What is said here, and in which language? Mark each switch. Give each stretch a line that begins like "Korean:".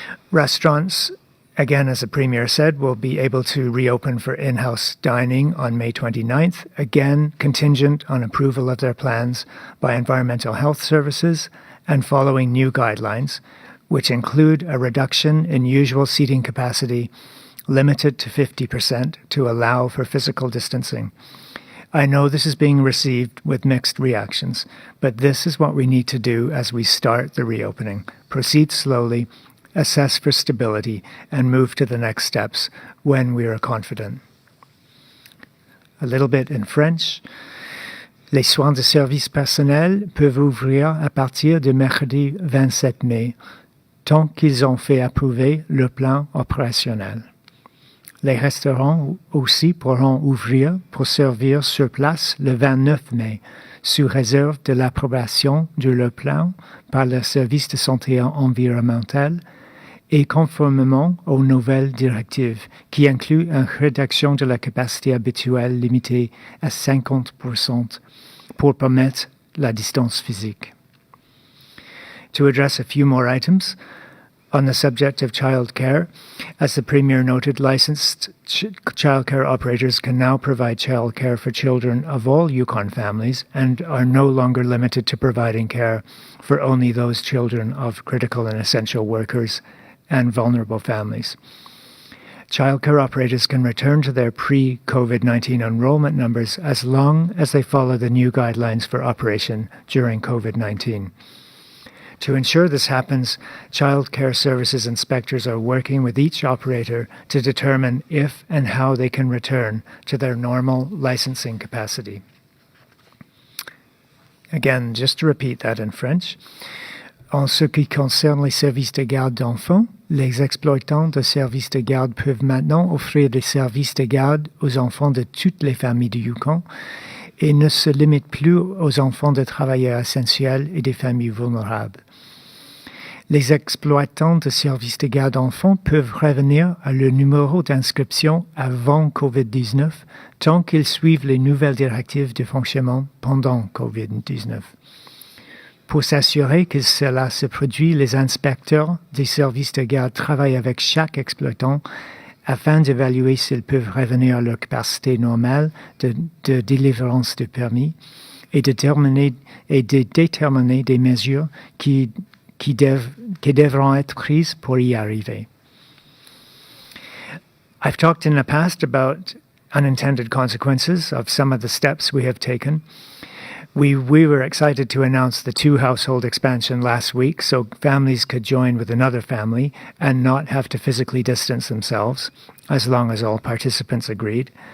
English: Restaurants, again, as the Premier said, will be able to reopen for in-house dining on May 29th, again contingent on approval of their plans by Environmental Health Services and following new guidelines, which include a reduction in usual seating capacity limited to 50% to allow for physical distancing. I know this is being received with mixed reactions, but this is what we need to do as we start the reopening. Proceed slowly, assess for stability, and move to the next steps when we are confident. A little bit in French.
French: Les soins de service personnel peuvent ouvrir à partir de mercredi 27 mai, tant qu'ils ont fait approuver le plan opérationnel. Les restaurants aussi pourront ouvrir pour servir sur place le 29 mai, sous réserve de l'approbation de leur plan par le service de santé environnementale et conformément aux nouvelles directives, qui incluent une réduction de la capacité habituelle limitée à 50% pour permettre la distance physique.
English: To address a few more items, on the subject of childcare, as the Premier noted, licensed childcare operators can now provide childcare for children of all Yukon families and are no longer limited to providing care for only those children of critical and essential workers and vulnerable families. Childcare operators can return to their pre-COVID-19 enrollment numbers as long as they follow the new guidelines for operation during COVID-19. To ensure this happens, child care services inspectors are working with each operator to determine if and how they can return to their normal licensing capacity. Again, just to repeat that in French.
French: En ce qui concerne les services de garde d'enfants, les exploitants de services de garde peuvent maintenant offrir des services de garde aux enfants de toutes les familles du Yukon et ne se limite plus aux enfants de travailleurs essentiels et des familles vulnérables. Les exploitants de services de garde d'enfants peuvent revenir à leur numéro d'inscription avant COVID-19 tant qu'ils suivent les nouvelles directives de fonctionnement pendant COVID-19. Pour s'assurer que cela se produit, les inspecteurs des services de garde travaillent avec chaque exploitant afin d'évaluer s'ils peuvent revenir à leur capacité normale de délivrance de permis et de déterminer des mesures qui devront être prises pour y arriver.
English: I've talked in the past about unintended consequences of some of the steps we have taken. We were excited to announce the 2-household expansion last week so families could join with another family and not have to physically distance themselves, as long as all participants agreed.